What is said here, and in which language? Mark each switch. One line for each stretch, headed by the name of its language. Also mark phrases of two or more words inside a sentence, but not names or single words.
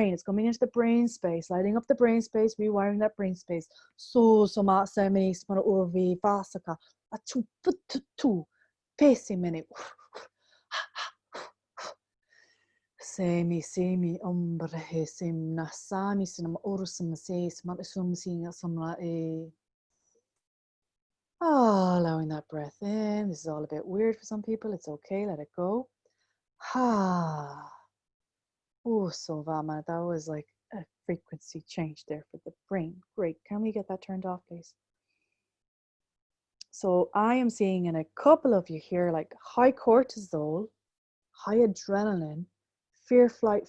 English: It's coming into the brain space, lighting up the brain space, rewiring that brain space. So semi smana urvi vasaka atu putu pesi mini semi umbre sim nasami sinam urusum se sum sing samla e. Oh, allowing that breath in. This is all a bit weird for some people. It's okay. Let it go. Ha. Oh, so Vama, that was like a frequency change there for the brain. Great. Can we get that turned off, please? So I am seeing in a couple of you here, like high cortisol, high adrenaline, fear, flight.